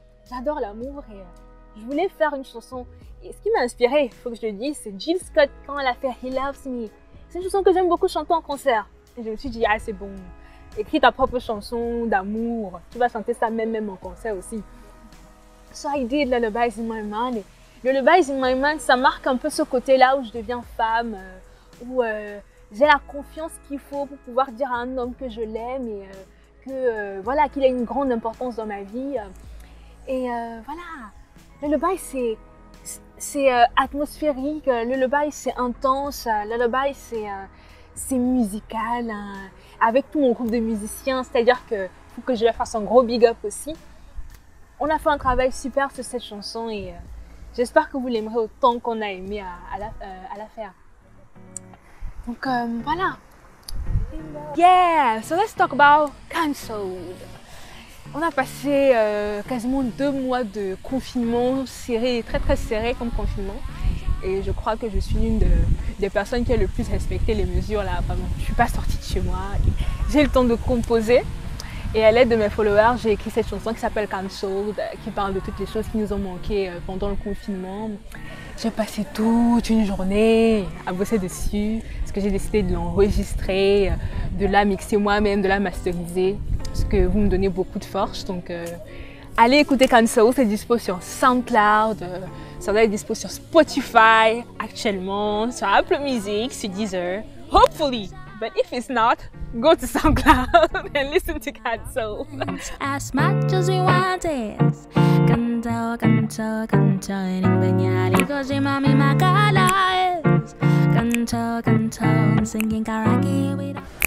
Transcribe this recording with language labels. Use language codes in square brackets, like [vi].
[fr] J'adore l'amour et je voulais faire une chanson. Et ce qui m'a inspirée, il faut que je le dise, c'est Jill Scott quand elle a fait He Loves Me. C'est une chanson que j'aime beaucoup chanter en concert. Et je me suis dit, ah c'est bon, écris ta propre chanson d'amour. Tu vas chanter ça même en concert aussi. [en] So I did Lullabies in My Mind. [fr] Et Lullabies in My Mind, ça marque un peu ce côté-là où je deviens femme, où j'ai la confiance qu'il faut pour pouvoir dire à un homme que je l'aime et voilà, qu'il a une grande importance dans ma vie. Et voilà, Lullaby c'est atmosphérique, Lullaby c'est intense, Lullaby c'est musical, avec tout mon groupe de musiciens, c'est-à-dire qu'il faut que je leur fasse un gros big up aussi. On a fait un travail super sur cette chanson et j'espère que vous l'aimerez autant qu'on a aimé à la faire. Donc voilà. [en] Yeah, so let's talk about Cancelled. [fr] On a passé quasiment 2 mois de confinement serré, très serré comme confinement. Et je crois que je suis l'une des personnes qui a le plus respecté les mesures là. Vraiment, je ne suis pas sortie de chez moi. J'ai le temps de composer. Et à l'aide de mes followers, j'ai écrit cette chanson qui s'appelle Cancelled, qui parle de toutes les choses qui nous ont manqué pendant le confinement. J'ai passé toute une journée à bosser dessus, parce que j'ai décidé de l'enregistrer, de la mixer moi-même, de la masteriser, parce que vous me donnez beaucoup de force. Donc allez écouter Cancelled, c'est dispo sur SoundCloud, ça doit être dispo sur Spotify actuellement, sur Apple Music, sur Deezer, hopefully. [en] But if it's not, go to SoundCloud and listen to Cancelled. As much as we want is Canto, canto, canto Ning banyari ko si mami makala is Canto, canto Singing karaoke with